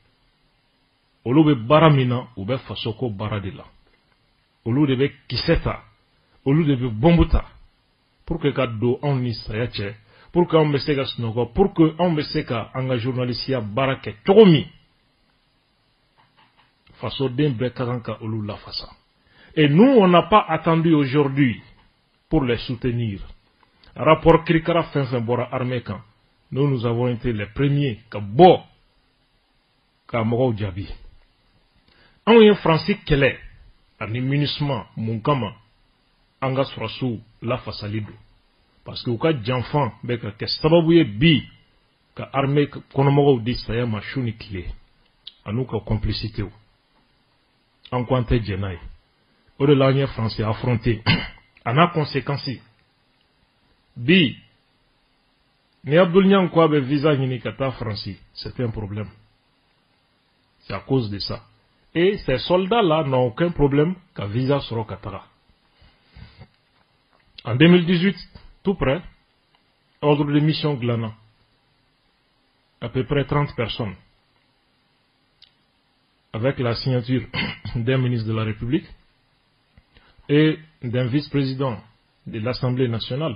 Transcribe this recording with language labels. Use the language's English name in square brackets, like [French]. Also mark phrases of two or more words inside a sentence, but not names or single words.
[Bambara] Olu be bara mina ou be fasoko bara de la. olu de bɛ kisɛ ta olu de bɛ bombe ta pour que ka don anw ni saya cɛ pour que anw bɛ se ka sunɔgɔ pour que anw bɛ se ka an ka journalisiya baara kɛ cogo min fasoden bɛɛ ka kan ka olu lafasa. [French] Et nous on n'a pas attendu aujourd'hui pour les soutenir. [Bambara] Rapport Kirikara fɛn bɔra armée kan [French] nous avons été les premiers [Bambara] ka bɔ ka mɔgɔw jaabi. Anw ye Faransi kɛlɛ ani MINUSMA mun kama an ka sɔrɔsiw lafasali don parce que u ka janfan bɛ ka kɛ sababu ye bi ka armée kɔnɔmɔgɔw di saya ma su ni tile an'u ka complicité an ko an tɛ jɛn n'a ye o de la an ye Faransi affronté a n'a conséquence bi ni Abdul Niang ko a bɛ visa ɲini ka taa Faransi [French] c'est un problème, c'est à cause de ça. Et ces soldats-là n'ont aucun problème qu'à visa sera Katara. En 2018, tout près, ordre de mission Glana, à peu près 30 personnes, avec la signature d'un ministre de la République et d'un vice-président de l'Assemblée nationale.